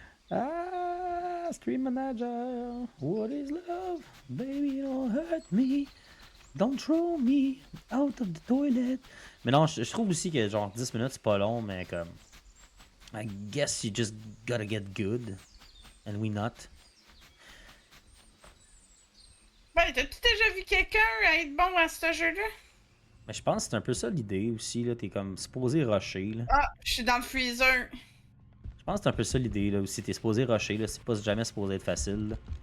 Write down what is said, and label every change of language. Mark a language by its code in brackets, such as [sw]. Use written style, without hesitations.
[en] Ah, Stream Manager, what is love? Baby, don't hurt me. Don't throw me out of the toilet. [fr] Mais non, je trouve aussi que genre 10 minutes c'est pas long, mais comme. [en] I guess you just gotta get good. And we not. [fr] Ben, t'as-tu déjà vu quelqu'un être bon à ce jeu-là? Mais je pense que c'est un peu ça l'idée aussi, là. T'es comme supposé rusher, là. Ah, je suis dans le freezer. Je pense que c'est un peu ça l'idée, là. Aussi, t'es supposé rusher, là. C'est pas jamais supposé être facile, là.